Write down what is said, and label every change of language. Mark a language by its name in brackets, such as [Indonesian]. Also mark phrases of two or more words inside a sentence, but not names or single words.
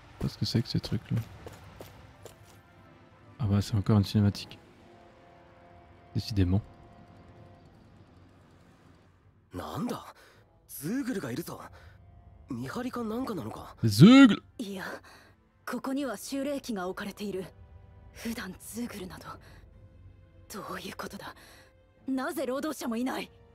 [French] ce que c'est que ces trucs là. Ah bah c'est encore une cinématique. Décidément. [Japanese] なんだズーグルがいるぞ。見張りかなんかなのか。ズーグル。いや、ここには修霊機が置かれている。普段ズーグルなどどういうことだ。なぜ労働者もいない。